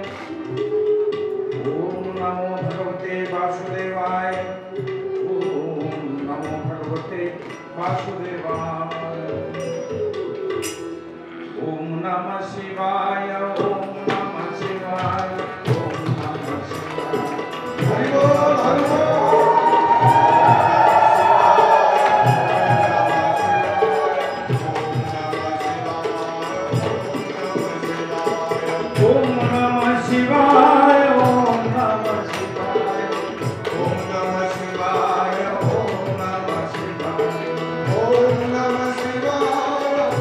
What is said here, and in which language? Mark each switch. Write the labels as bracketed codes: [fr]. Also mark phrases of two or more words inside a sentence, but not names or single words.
[sa] ॐ नमो भगवते वासुदेवाय ॐ नमो भगवते वासुदेवाय ओम नमः शिवाय ओम नमः शिवाय ओम नमः शिवाय हरि बोल हरि बोल ओम नमः शिवाय ओम नमः शिवाय ओम नमः शिवाय ओम नमः शिवाय ओम नमः शिवाय